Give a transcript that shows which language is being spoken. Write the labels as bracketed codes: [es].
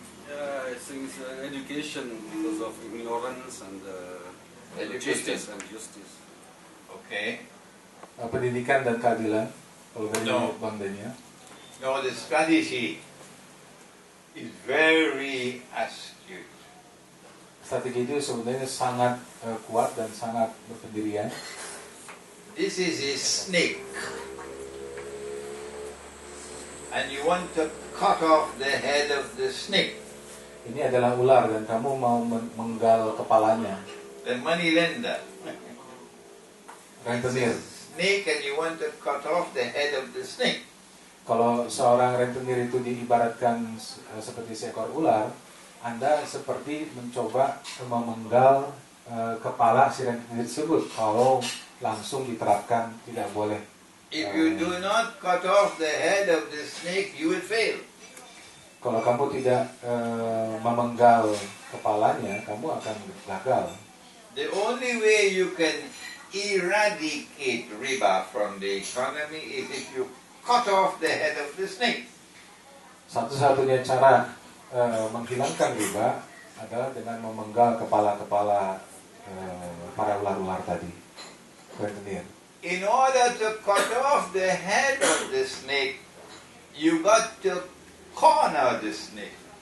[en] Yeah, I think education because of ignorance and Education. justice and justice. Okay. [id] Pendidikan dan keadilan. Kalau dari [en] No. [id] Bang Daniel, [en] No, the strategy is very astute. [id] strategi itu sebenarnya sangat kuat dan sangat berpendirian. [en] This is a snake. And you want to cut off the head of the snake. [id] Ini adalah ular dan kamu mau menggal kepalanya. [en] The money lender. [id] Rentenir. [en] Snake, and you want to cut off the head of the snake. [id] Kalau seorang rentenir itu diibaratkan seperti seekor ular, Anda seperti mencoba memenggal kepala si rentenir tersebut. Kalau langsung diterapkan tidak boleh. [en] If you do not cut off the head of the snake, you will fail. [id] Kalau kamu tidak memenggal kepalanya, kamu akan gagal. [en] The only way you can eradicate riba from the economy is if you cut off the head of the snake. [id] Satu-satunya cara menghilangkan riba adalah dengan memenggal kepala-kepala para ular-ular tadi. Rentenir. [en] In order to cut off the head of the snake, you got to corner the snake.